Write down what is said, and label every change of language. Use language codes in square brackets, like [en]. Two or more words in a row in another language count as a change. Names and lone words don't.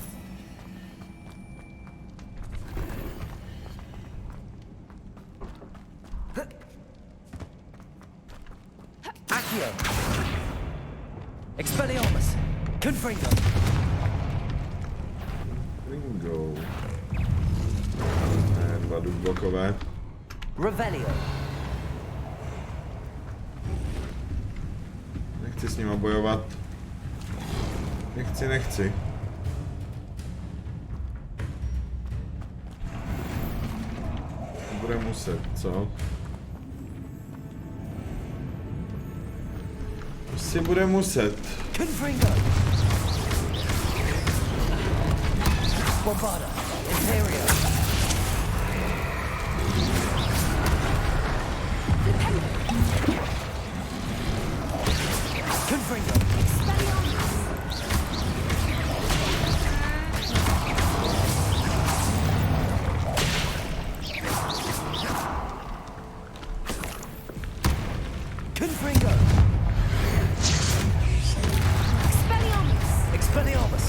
[la] Accio. Expelliarmus. Confringo. [cs] Ringo. Ne, 2 dubokové. Revelio. Nechci s nima bojovat. Nechci. bude muset, co? Asi bude muset. [la] Confringo! Bombarda! Imperio! Confringo! Confringo! Expelliarmus!